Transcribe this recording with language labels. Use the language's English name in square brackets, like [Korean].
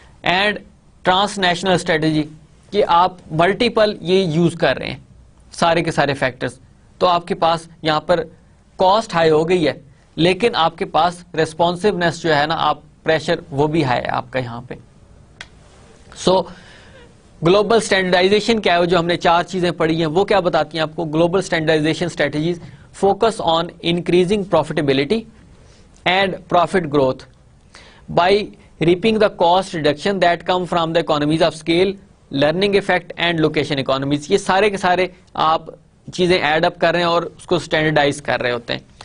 [Urdu] And trans national strategy, کہ آپ multiple یہ یوز کر رہے ہیں سارے کے سارے فیکٹرز, تو آپ کے پاس یہاں پر کاسٹ ہائی ہو گئی ہے لیکن آپ کے پاس ریسپانسونیس جو ہے نا, آپ پریشر وہ بھی ہائی ہے آپ کا یہاں پہ. سو گلوبل اسٹینڈرڈائزیشن کیا ہے, جو ہم نے 4 چیزیں پڑھی ہیں وہ کیا بتاتی ہیں آپ کو. [English] Global standardization strategies focus on increasing profitability and profit growth by reaping the cost reduction that come from the economies of scale, learning effect and location economies. [Urdu] یہ سارے کے سارے آپ چیزیں ایڈ اپ کر رہے ہیں اور اس کو اسٹینڈرڈائز کر رہے ہوتے ہیں.